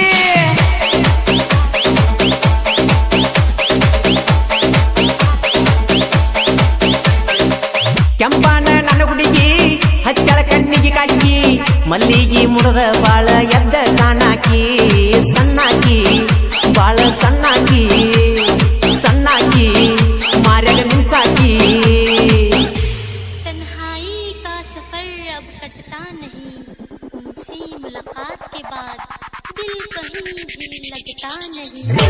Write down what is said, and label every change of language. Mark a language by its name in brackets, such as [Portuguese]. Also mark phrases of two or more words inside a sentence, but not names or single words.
[Kannada] ಕೆಂಪಾನ ನನ್ನ ಹುಡುಗಿ ಹಚ್ಚಳ ಕಣ್ಣಿಗೆ ಕಾಡಿಗಿ ಮಲ್ಲಿಗಿ ಮುಡದ ಬಾಳ ಎದ್ದ ಕಾಣಾಕಿ ಸಣ್ಣಾಕಿ ಬಾಳ ಸಣ್ಣಾಕಿ ಸಣ್ಣಾಕಿ ಮಾರ್ಯಾಗ ಮಿಂಚಾಕಿ. [Hindi] तन्हाई का सफर अब कटता नहीं, उनसे मुलाकात के बाद दिल कहीं भी लगता नहीं.